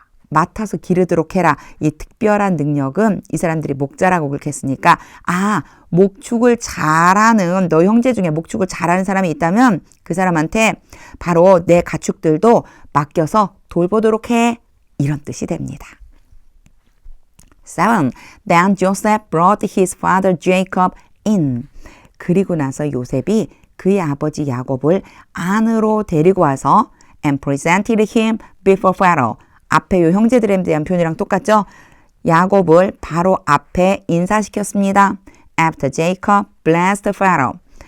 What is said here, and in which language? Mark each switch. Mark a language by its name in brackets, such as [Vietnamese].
[Korean] 맡아서 기르도록 해라. 이 특별한 능력은 이 사람들이 목자라고 그렇게 했으니까 목축을 잘하는 너 형제 중에 목축을 잘하는 사람이 있다면 그 사람한테 바로 내 가축들도 맡겨서 돌보도록 해. 이런 뜻이 됩니다. 7. [English] Then Joseph brought his father Jacob in. [Korean] 그리고 나서 요셉이 그의 아버지 야곱을 안으로 데리고 와서 [English] and presented him before Pharaoh. [Korean] 앞에 요 형제들에 대한 표현이랑 똑같죠? 야곱을 바로 앞에 인사시켰습니다. [English] After Jacob blessed Pharaoh.